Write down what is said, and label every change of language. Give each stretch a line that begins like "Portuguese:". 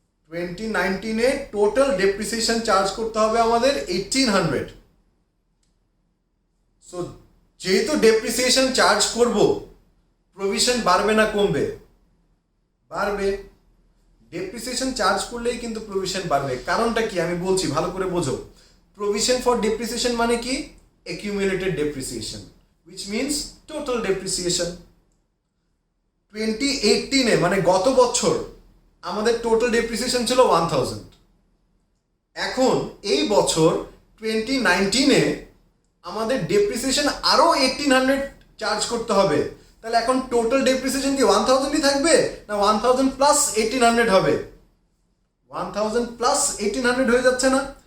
Bangla: 2019 total depreciation charge করতে হবে আমাদের 1800। সো যেহেতু ডেপ্রিসিয়েশন চার্জ করব, প্রভিশন বাড়বে না কমবে? বাড়বে। ডেপ্রিসিয়েশন চার্জ করলেই কিন্তু প্রভিশন বাড়বে। কারণটা কি আমি বলছি, ভালো করে বোঝো। প্রভিশন ফর ডেপ্রিসিয়েশন মানে কি?
English: accumulated depreciation, which means total depreciation.
Bangla: 2018 মানে গত বছর আমাদের টোটাল ডেপ্রিসিয়েশন ছিল 1000। এখন এই বছর 2019 আমাদের ডেপ্রিসিয়েশন আরো 1800 চার্জ করতে হবে। তাহলে এখন টোটাল ডেপ্রিসিয়েশন কি 1000ই থাকবে না 1000 প্লাস 1800 হবে? 1000 প্লাস 1800 হয়ে যাচ্ছে না?